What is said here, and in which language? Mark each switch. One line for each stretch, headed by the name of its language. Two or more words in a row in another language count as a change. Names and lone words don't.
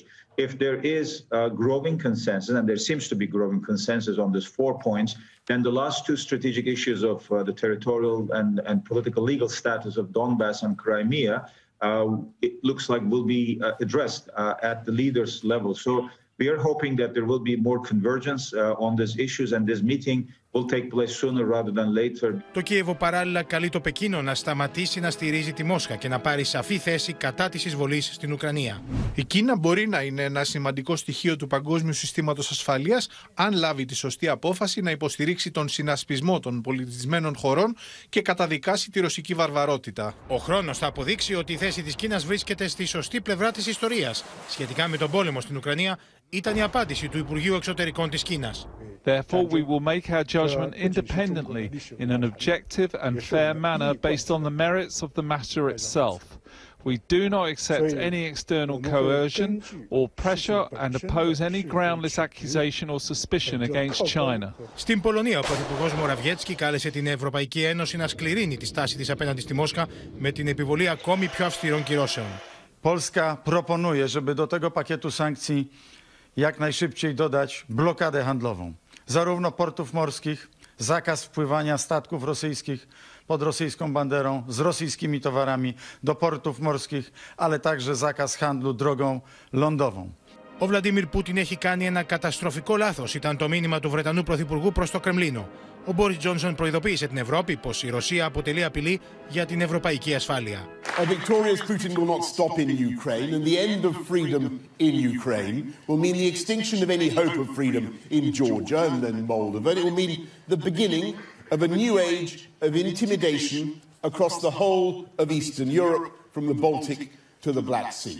English: If there is growing consensus, and there seems to be growing consensus on these 4 points, then the last two strategic issues of the territorial and political legal status of Donbass and Crimea, it looks like will be addressed at the leaders' level. So we are hoping that there will be more convergence on these issues, and this meeting will take place sooner rather than later.
Greek: Το Κίεβο παράλληλα καλεί το Πεκίνο να σταματήσει να στηρίζει τη Μόσχα και να πάρει σαφή θέση κατά της εισβολής στην Ουκρανία. Η Κίνα μπορεί να είναι ένα σημαντικό στοιχείο του παγκόσμιου συστήματος ασφαλείας αν λάβει τη σωστή απόφαση να υποστηρίξει τον συνασπισμό των πολιτισμένων χωρών και καταδικάσει τη ρωσική βαρβαρότητα. Ο χρόνος θα αποδείξει ότι η θέση της Κίνας βρίσκεται στη σωστή πλευρά της ιστορίας. Σχετικά με τον πόλεμο στην Ουκρανία, ήταν η απάντηση του Υπουργείου Εξωτερικών της Κίνας.
English: Therefore, we will make our judgment independently in an objective and fair manner based on the merits of the matter itself. We do not accept any external coercion or pressure and oppose any groundless accusation or suspicion against China.
Greek: Στην Πολωνία, ο Πρωθυπουργός Μοραβιέτσκι κάλεσε την Ευρωπαϊκή Ένωση να σκληρύνει τη στάση της απέναντι στη Μόσχα με την επιβολή ακόμη πιο αυστηρών κυρώσεων.
Polish: Polska proponuje, żeby do tego pakietu sankcji jak najszybciej dodać blokadę handlową. Zarówno portów morskich, zakaz wpływania statków rosyjskich pod rosyjską banderą z rosyjskimi towarami do portów morskich, ale także zakaz handlu drogą lądową.
Greek: Ο Βλαντίμιρ Πούτιν έχει κάνει ένα καταστροφικό λάθος, ήταν το μήνυμα του Βρετανού Πρωθυπουργού προς το Κρεμλίνο. Ο Μπόρις Τζόνσον προειδοποίησε την Ευρώπη πως η Ρωσία αποτελεί απειλή για την ευρωπαϊκή ασφάλεια.
English: A victorious Putin will not stop in Ukraine, and the end of freedom in Ukraine will mean the extinction of any hope of freedom in Georgia and then Moldova. And it will mean the beginning of a new age of intimidation across the whole of Eastern Europe, from the Baltic to the Black Sea.